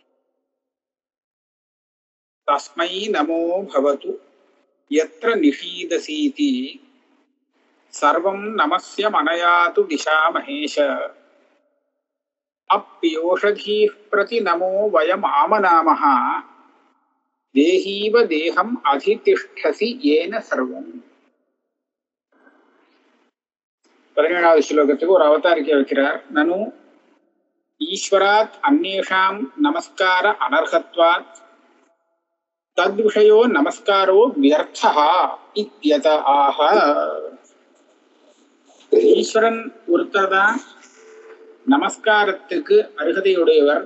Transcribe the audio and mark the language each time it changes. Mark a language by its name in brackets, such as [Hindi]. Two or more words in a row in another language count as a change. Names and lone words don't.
[Sanskrit] तस्मै नमो भवतु यत्र निषीदसीति सर्वं नमस्य मनयातु दिशा महेश अप्योषधीः प्रति नमो वयम् आमनामः देहीव देहम् अधितिष्ठसि येन सर्वम्। [Tamil] 17வது श्लोकத்துக்கு ஒரு அவதாரிக்கை வைக்கிறார். [Sanskrit] ननु ईश्वरात् अन्येषां नमस्कार अनर्हत्वात् तद्विषयो नमस्कारो व्यर्थः इत्यत आह. [Tamil] ஈஸ்வரன் ஒருத்தர் தான் நமஸ்காரத்துக்கு அருகதையுடையவர்.